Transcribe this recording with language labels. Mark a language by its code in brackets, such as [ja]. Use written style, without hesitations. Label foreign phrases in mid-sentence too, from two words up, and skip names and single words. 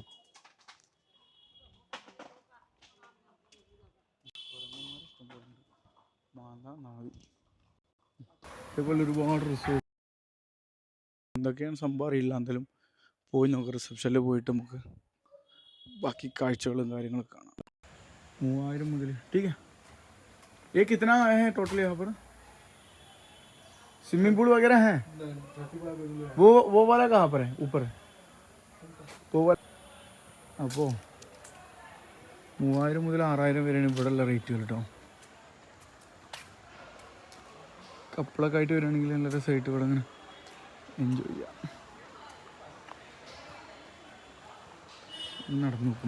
[ml] ഇതേപോലെ ഒരുപാട് റിസോർട്ട് എന്തൊക്കെയാണ് സംഭവം അറിയില്ല. എന്തായാലും പോയി നോക്കാം. റിസപ്ഷനിൽ പോയിട്ട് നമുക്ക് ബാക്കി കാഴ്ചകളും കാര്യങ്ങളൊക്കെ കാണാം. [hi] 3000 मुझे ठीक है। ये कितना है टोटल यहाँ पर? स्विमिंग पूल वगैरह है? वो वाला कहाँ पर है? ऊपर वो वाला. [ml] അപ്പോൾ 3000 മുതൽ 6000 വരെയാണ് ഇവിടെയുള്ള റേറ്റുകൾ കേട്ടോ. കപ്പിളൊക്കെ ആയിട്ട് വരികയാണെങ്കിൽ നല്ല രസമായിട്ട് ഇവിടെ ഇങ്ങനെ എൻജോയ് ചെയ്യാം. നടന്നു നോക്കും.